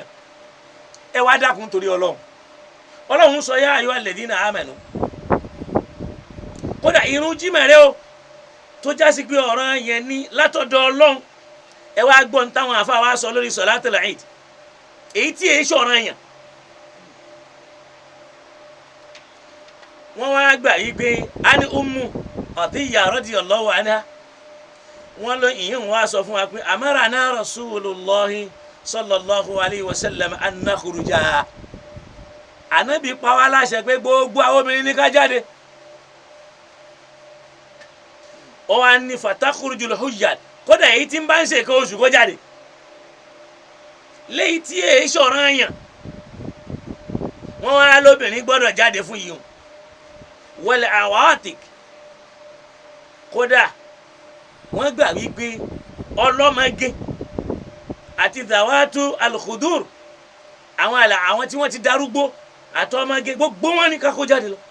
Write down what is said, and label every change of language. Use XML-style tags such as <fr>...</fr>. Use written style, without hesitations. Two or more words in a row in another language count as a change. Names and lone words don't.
<yo>ẹ wá dákun torí Ọlọ́run sọ</yo> <ar>يا أيها الذين آمنوا</ar> <yo>kódà irun jímẹ̀rẹ́ o tó jásí pé ọ̀ràn yẹn ní látọ̀dọ̀ Ọlọ́run ẹ wá gbọ́n táwọn àfa wa sọ lórí</yo> <ar>صلاة العيد</ar> <yo>èyí tí èyí ṣọ̀ràn yẹn wọ́n wá gbà yí pé a ní Ummu Atiyya</yo> <ar>رضي الله عنها</ar> <yo>wọ́n lọ ìyẹn wá sọ fún wa pé</yo> <ar>أمرنا رسول الله صلى الله عليه وسلم أن نخرج</ar> <yo>Ànábì pa wá láṣẹ pé gbogbo àwọn obìnrin ní ká jáde ó wá ní</yo> <ar>فتخرج الحيض</ar> <yo>kódà èyí tí ń bá ń ṣe nǹkan oṣù kó jáde léyìí tí èyí ṣọ̀ràn yàn wọ́n wá lóbìnrin gbọ́dọ̀ jáde fún yìí</yo> <ar>والعواتق</ar> <yo>kódà wọ́n gbà wípé ọlọ́mọge àti</yo> <ar>ذوات الخدور</ar> <yo>àwọn tí wọ́n ti darúgbó àtọmọge gbogbo wọn ní ká kó jáde lọ</yo>